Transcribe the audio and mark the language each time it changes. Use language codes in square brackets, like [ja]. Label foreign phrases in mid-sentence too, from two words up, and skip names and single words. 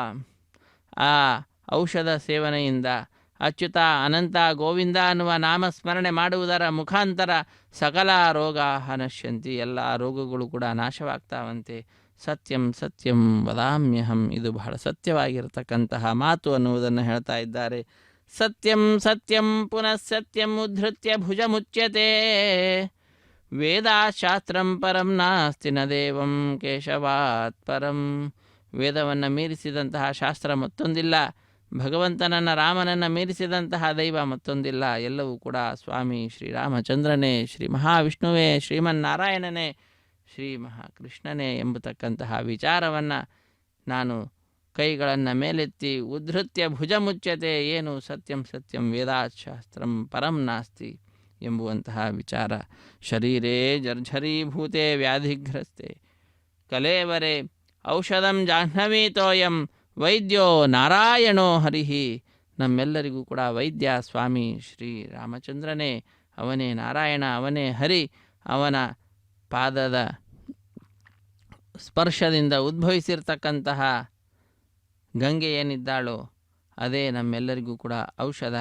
[kn] ಆ ಔಷಧ ಸೇವನೆಯಿಂದ ಅಚ್ಯುತ ಅನಂತ ಗೋವಿಂದ ಅನ್ನುವ ನಾಮಸ್ಮರಣೆ ಮಾಡುವುದರ ಮುಖಾಂತರ [sa] ಸಕಲ ರೋಗ ನಶ್ಯಂತಿ, [kn] ಎಲ್ಲ ರೋಗಗಳು ಕೂಡ ನಾಶವಾಗ್ತಾವಂತೆ. [sa] ಸತ್ಯಂ ಸತ್ಯಂ ವದಾಮ್ಯಹಂ, [kn] ಇದು ಬಹಳ ಸತ್ಯವಾಗಿರತಕ್ಕಂತಹ ಮಾತು ಅನ್ನುವುದನ್ನು ಹೇಳ್ತಾ ಇದ್ದಾರೆ. [sa] ಸತ್ಯಂ ಸತ್ಯಂ ಪುನಃ ಸತ್ಯಂ ಉದ್ಧೃತ್ಯ ಭುಜಮುಚ್ಯತೆ, ವೇದಾಶಾಸ್ತ್ರಂ ಪರಂ ನಾಸ್ತಿ ನ ದೇವಂ ಕೇಶವಾತ್ ಪರಂ. [kn] ವೇದವನ್ನು ಮೀರಿಸಿದಂತಹ ಶಾಸ್ತ್ರ ಮತ್ತೊಂದಿಲ್ಲ, ಭಗವಂತನನ್ನು ರಾಮನನ್ನು ಮೀರಿಸಿದಂತಹ ದೈವ ಮತ್ತೊಂದಿಲ್ಲ. ಎಲ್ಲವೂ ಕೂಡ ಸ್ವಾಮಿ ಶ್ರೀರಾಮಚಂದ್ರನೇ, ಶ್ರೀ ಮಹಾವಿಷ್ಣುವೇ, ಶ್ರೀಮನ್ನಾರಾಯಣನೇ, ಶ್ರೀ ಮಹಾಕೃಷ್ಣನೇ ಎಂಬತಕ್ಕಂತಹ ವಿಚಾರವನ್ನು ನಾನು ಕೈಗಳನ್ನು ಮೇಲೆತ್ತಿ [sa] ಉದ್ಧೃತ್ಯ ಭುಜಮುಚ್ಯತೆ, [kn] ಏನು [sa] ಸತ್ಯಂ ಸತ್ಯಂ ವೇದಾಶಾಸ್ತ್ರಂ ಪರಂ ನಾಸ್ತಿ [kn] ಎಂಬುವಂತಹ ವಿಚಾರ. [sa] ಶರೀರೇ ಜರ್ಝರೀಭೂತೆ ವ್ಯಾಧಿಗ್ರಸ್ತೆ ಕಲೇವರೆ ಔಷಧಂ ಜಾಹ್ನವೀತೋಯಂ ವೈದ್ಯೋ ನಾರಾಯಣೋ ಹರಿಹಿ. [kn] ನಮ್ಮೆಲ್ಲರಿಗೂ ಕೂಡ ವೈದ್ಯ ಸ್ವಾಮಿ ಶ್ರೀರಾಮಚಂದ್ರನೇ, ಅವನೇ ನಾರಾಯಣ, ಅವನೇ ಹರಿ. ಅವನ ಪಾದದ ಸ್ಪರ್ಶದಿಂದ ಉದ್ಭವಿಸಿರ್ತಕ್ಕಂತಹ ಗಂಗೆ ಏನಿದ್ದಾಳೋ ಅದೇ ನಮ್ಮೆಲ್ಲರಿಗೂ ಕೂಡ ಔಷಧ.